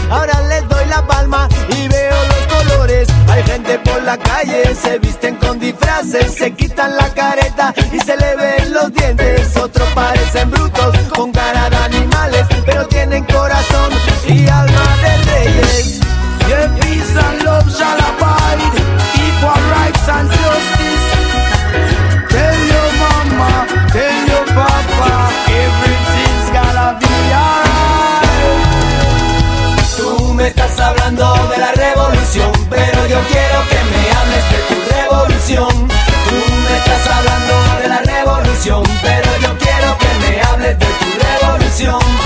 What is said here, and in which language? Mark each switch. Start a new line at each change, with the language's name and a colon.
Spanish: Ahora les doy la palma y veo los colores. Hay gente por la calle, se visten con disfraces, se quitan la careta y se le ven los dientes. Otros parecen brutos con cara de animales, pero tienen corazón y alma de reyes.
English: Yeah, peace and love shall abide, equal rights and justice. Tell your mama, tell your papa, everything's gonna be alright.
Spanish: Tú me estás hablando de la revolución, pero yo quiero que me hables de tu revolución. Tú me estás hablando de la revolución, pero yo quiero que me hables de tu revolución.